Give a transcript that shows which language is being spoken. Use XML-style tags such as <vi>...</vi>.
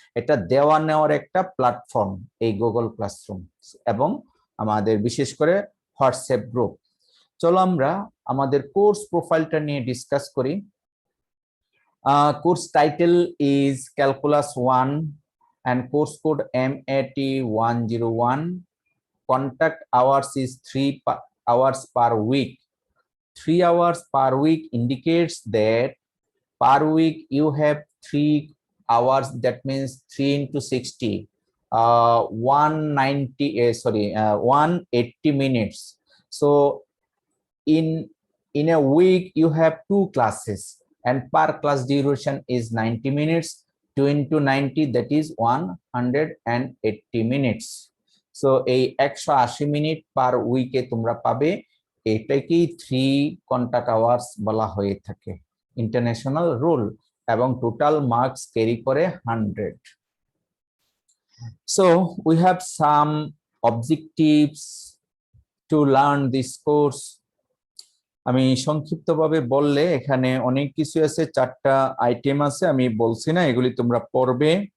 <bn>এটা দেওয়া নেওয়ার একটা প্ল্যাটফর্ম এই গুগল ক্লাসরুম এবং আমাদের বিশেষ করে হোয়াটসঅ্যাপ গ্রুপ। চলো আমরা আমাদের কোর্স প্রোফাইলটা নিয়ে ডিসকাস করি।</bn> <en>Course title is calculus 1 and course code MAT101. Contact hours is 3 hours per week. 3 hours per week indicates that per week you have 3 hours, that means 3 into 60, 180 minutes. So in a week you have 2 classes and per class duration is 90 minutes. 2 into 90, that is 180 minutes.</en> <bn>So এই 180 minute পার উইকে তোমরা পাবে। এটাকেই 3 contact hours বলা হয়ে থাকে, international rule, এবং total marks carry করে 100।</bn> <en>So we have some objectives to learn this course.</en> <bn>আমি সংক্ষিপ্তভাবে বললে এখানে অনেক কিছু আছে, 4টা আইটেম আছে, আমি বলছি না, এগুলি তোমরা পড়বে।</bn>